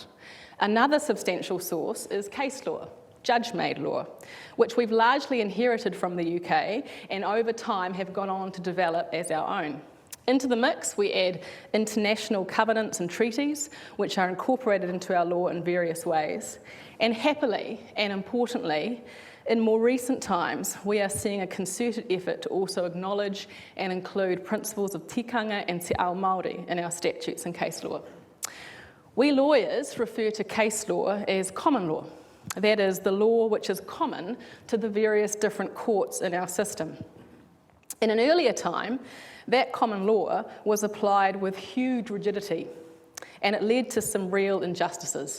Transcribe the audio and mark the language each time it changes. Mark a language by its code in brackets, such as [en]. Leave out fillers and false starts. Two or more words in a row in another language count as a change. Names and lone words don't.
[en] Another substantial source is case law, judge-made law, which we've largely inherited from the UK and over time have gone on to develop as our own. Into the mix, we add international covenants and treaties, which are incorporated into our law in various ways. And happily and importantly, in more recent times, we are seeing a concerted effort to also acknowledge and include principles of tikanga and [mi] te ao Māori [en] in our statutes and case law. We lawyers refer to case law as common law. That is, the law which is common to the various different courts in our system. In an earlier time, that common law was applied with huge rigidity, and it led to some real injustices.